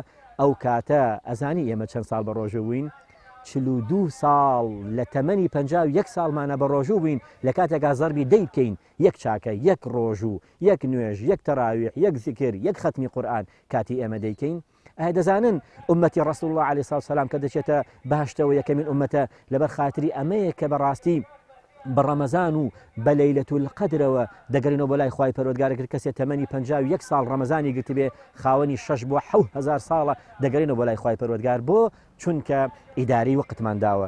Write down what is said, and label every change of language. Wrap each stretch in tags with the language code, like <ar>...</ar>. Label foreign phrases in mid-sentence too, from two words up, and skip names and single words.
<ckb>ئەو کاتە ئەزانی ئێمە چەند ساڵ بە ڕۆژوو بووین؟ 42 ساڵ لە تەمەنی 51 ساڵمانە بە ڕۆژوو بووین لە کاتێکا زەربی دەی بکەین یەک چاکە یەک ڕۆژوو یەک نوێژ یەک تەراویح یەک زیکر یەک ختمی قورئان کاتی ئێمە دەیکەین. دەزانن ئومەتی ڕەسوول الله</ckb> <ar>عليه الصلاة والسلام</ar> <ckb>کە دەچێتە بەهشتەوە یەکەمین ئومەتە لەبەر خاتری ئەمەیە کە بەڕاستی بە ڕەمەزان و بە لەیلەتول قەدرەوە دەگەڕینەوە بۆ لای خوای پەروەردگارەکە. کەسێک تەمەنی 51 ساڵ ڕەمەزانی گرت بێ خاوەنی 6 بۆ 7,000 ساڵە دەگەڕینەوە بۆ لای خوای پەروەردگار بۆ چونکە ئیداری وەقتمان داوە.</ckb>